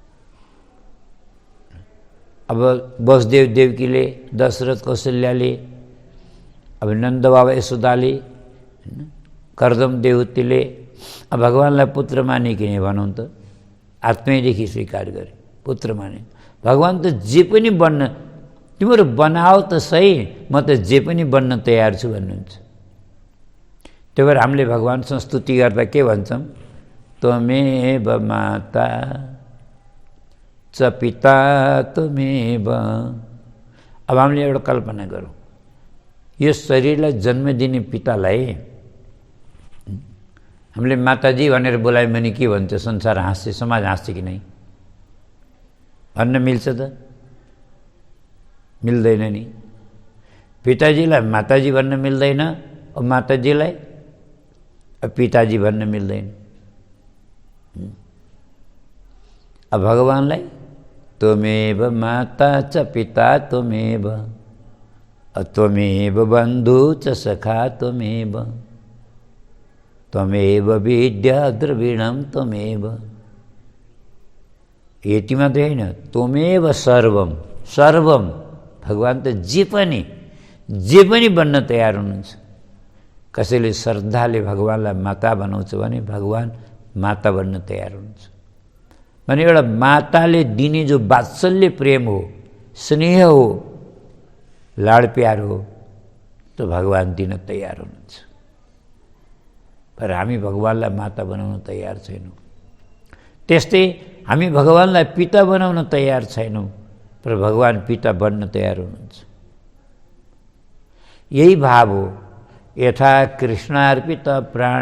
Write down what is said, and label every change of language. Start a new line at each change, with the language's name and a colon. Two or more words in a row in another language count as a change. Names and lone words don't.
Nepali: अब वसुदेव देवकीले, दशरथ कौशल्याले, अब नन्द बाबा यशोदाले, कर्दम देवतीले भगवानलाई पुत्र माने कि नै भनौँ त, आत्मैदेखि स्वीकार गरे, पुत्र माने। भगवान त जे पनि बन्न, तिम्रो बनाओ त सही, म त जे पनि बन्न तयार छु भन्नुहुन्छ। त्यही भएर हामीले भगवानसँग स्तुति गर्दा के भन्छौँ?
Sanskrit: त्वमेव माता च पिता त्वमेव।
Nepali: अब हामीले एउटा कल्पना गरौँ, यो शरीरलाई जन्म दिने पितालाई हामीले माताजी भनेर बोलायौँ भने के भन्छ? संसार हाँस्छ, समाज हाँस्छ कि नै? भन्न मिल्छ त? मिल्दैन नि। पिताजीलाई माताजी भन्न मिल्दैन, अब माताजीलाई पिताजी भन्न मिल्दैन। अब भगवानलाई
Sanskrit: त्वमेव माता च पिता त्वमेव, त्वमेव बन्धु च सखा त्वमेव, त्वमेव विद्या द्रविणं त्वमेव।
Nepali: यति मात्रै होइन,
Sanskrit: त्वमेव सर्वम।
Nepali: सर्वम भगवान त जे पनि बन्न तयार हुनुहुन्छ। कसैले श्रद्धाले भगवानलाई माता बनाउँछ भने भगवान माता बन्न तयार हुनुहुन्छ। भने एउटा माताले दिने जो वात्सल्य प्रेम हो, स्नेह हो, लाड प्यार हो, त भगवान दिन तयार हुनुहुन्छ। पर हामी भगवानलाई माता बनाउन तयार छैनौँ। त्यस्तै हामी भगवानलाई पिता बनाउन तयार छैनौँ, पर भगवान पिता बन्न तयार हुनुहुन्छ। यही भाव हो,
Sanskrit: यथा कृष्णार्पित प्राण।